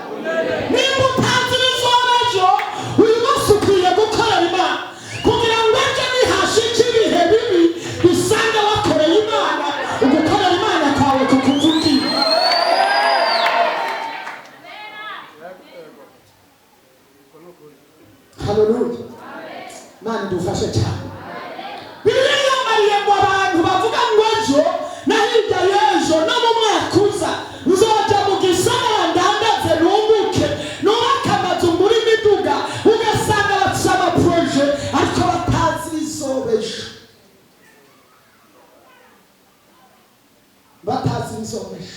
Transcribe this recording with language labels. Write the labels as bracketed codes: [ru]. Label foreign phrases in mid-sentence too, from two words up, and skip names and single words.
[rn] Nimba utazira izobejo, uyu munsi ukwiye gukorera Imana kugira ngo ejo nihashika ibihe bibi bisange wakoreye Imana, ugukorera Imana kwawe kukuvugira. Haleluya. Imana idufashe cyane. Bibiliya yambariye ngo abantu bavuga ngo ejo na hirya y'ejo no mu mwaka uza nzoja mu gisagara ndandaze nunguke nubake amazu muri miduga ugasanga bafise amaproje ariko batazi bizobejo. Batazi bizobejo.